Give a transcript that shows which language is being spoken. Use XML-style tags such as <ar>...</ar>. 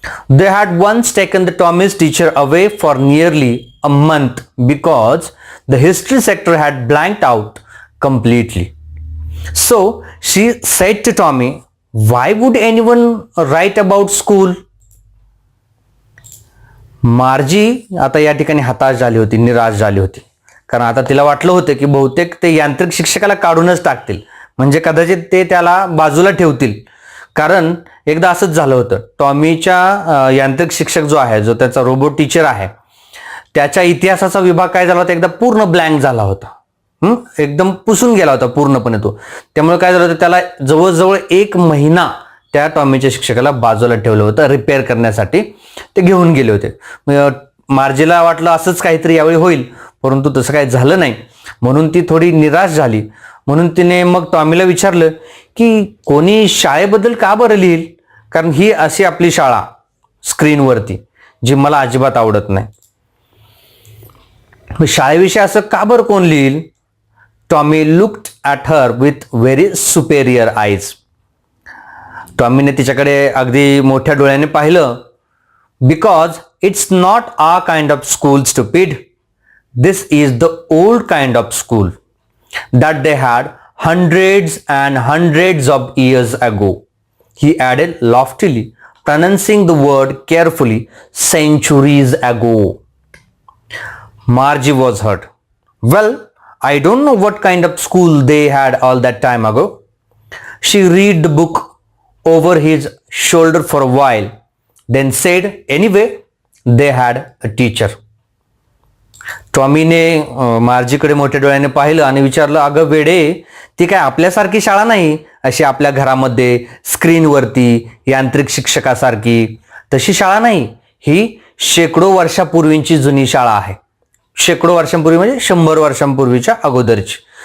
<en>They had once taken the Tommy's teacher away for nearly a month because the history sector had blanked out completely. So she said to Tommy, "Why would anyone write about school?"</en> <mr>मार्जी आता या ठिकाणी हताश झाली होती, निराश झाली होती. कारण आता तिला वाटलं होतं की बहुतेक ते यांत्रिक शिक्षकाला काढूनच टाकतील, म्हणजे कदाचित ते त्याला बाजूला ठेवतील. कारण एकदा असंच झालं होतं. टॉमीच्या यांत्रिक शिक्षक जो आहे, जो त्याचा रोबोट टीचर आहे, त्याच्या इतिहासाचा विभाग काय झाला होता, एकदा पूर्ण ब्लँक झाला होता. एकदम पुसून गेला होता पूर्णपणे तो. त्यामुळे काय झालं होतं, त्याला जवळजवळ 1 महिना त्या टॉमीच्या शिक्षकाला बाजूला ठेवलं होतं रिपेअर करण्यासाठी. ते घेऊन गेले होते. मार्जीला वाटलं असंच काहीतरी यावेळी होईल, परंतु तसं काही झालं नाही. म्हणून ती थोडी निराश झाली. म्हणून तिने मग टॉमीला विचारलं की कोणी शाळेबद्दल का बरं लिहिल, कारण ही अशी आपली शाळा स्क्रीनवरती जी मला अजिबात आवडत नाही. शाळेविषयी असं का बरं कोण लिहिल.</mr> <en>Tommy looked at her with very superior eyes.</en> <mr>टॉमीने तिच्याकडे अगदी मोठ्या डोळ्याने पाहिलं.</mr> <en>Because it's not our kind of school stupid. This is the old kind of school that they had hundreds and hundreds of years ago, he added loftily, pronouncing the word carefully, centuries ago. Margie was hurt. Well, I don't know what kind of school they had all that time ago. She read the book over his shoulder for a while, then said, anyway, they had a teacher.</en> <mr>टॉमीने मार्जीकडे मोठ्या डोळ्याने पाहिलं आणि विचारलं, अगं वेडे, ती काय आपल्यासारखी शाळा नाही, अशी आपल्या घरामध्ये स्क्रीनवरती यांत्रिक शिक्षकासारखी तशी शाळा नाही. ही शेकडो वर्षापूर्वीची जुनी शाळा आहे. शेकडो वर्षांपूर्वी म्हणजे 100 वर्षांपूर्वीच्या अगोदरची.</mr>